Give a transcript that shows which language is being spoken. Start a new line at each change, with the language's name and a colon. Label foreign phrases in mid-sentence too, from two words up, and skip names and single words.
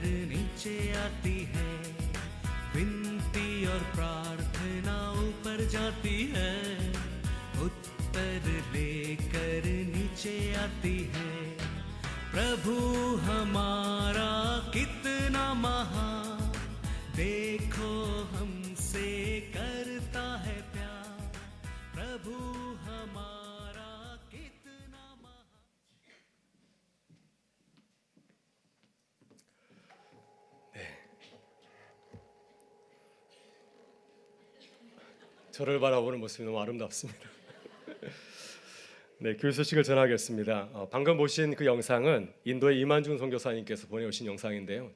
Hindi: नीचे आती है विनती और प्रार्थना ऊपर जाती है उत्तर लेकर नीचे आती है प्रभु हमारा कितना महान देखो हमसे करता है प्यार प्रभु हमारा कितना महान
Korean: 저를 바라보는 모습이 너무 아름답습니다. 네, 교회 소식을 전하겠습니다. 방금 보신 그 영상은 인도의 임한중 선교사님께서 보내오신 영상인데요.